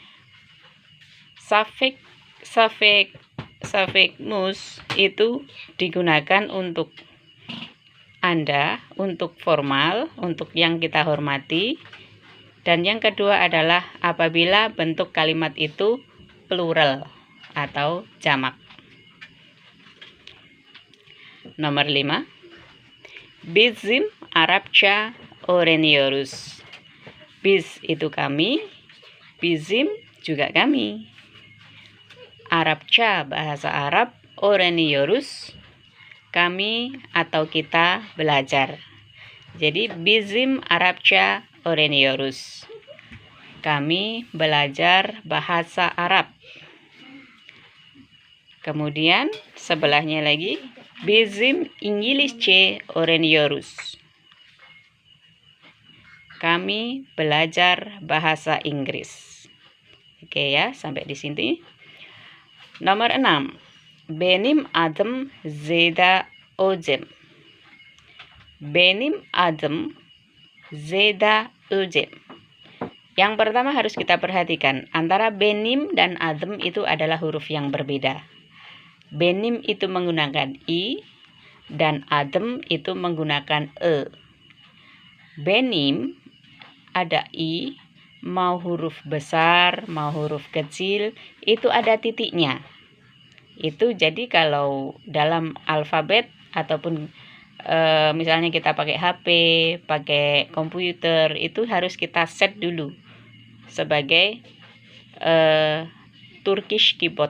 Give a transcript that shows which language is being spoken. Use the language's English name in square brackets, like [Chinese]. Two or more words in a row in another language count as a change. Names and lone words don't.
[Indonesian] Sufiks itu digunakan untuk Anda, untuk formal, untuk yang kita hormati. Dan yang kedua adalah apabila bentuk kalimat itu plural atau jamak. Nomor 5. [Turkish] Bizim Arapça öğreniyoruz. [Indonesian] Biz itu kami, bizim juga kami. Arapça bahasa Arab, öğreniyoruz kami atau kita belajar. Jadi [Turkish] bizim Arapça öğreniyoruz. [Indonesian] Kami belajar bahasa Arab. Kemudian sebelahnya lagi, [Turkish] bizim İngilizce öğreniyoruz. [Indonesian] Kami belajar bahasa Inggris. Oke ya, sampai di sini. Nomor 6. [Turkish] Benim adım Zeda Özem. Benim adım Zeda Özem. [Indonesian] Yang pertama harus kita perhatikan, antara benim dan adım itu adalah huruf yang berbeda. Benim itu menggunakan i dan adım itu menggunakan e. Benim ada i, mau huruf besar, mau huruf kecil, itu ada titiknya. Itu jadi kalau dalam alfabet ataupun misalnya kita pakai HP, pakai komputer, itu harus kita set dulu sebagai [English] Turkish keyboard.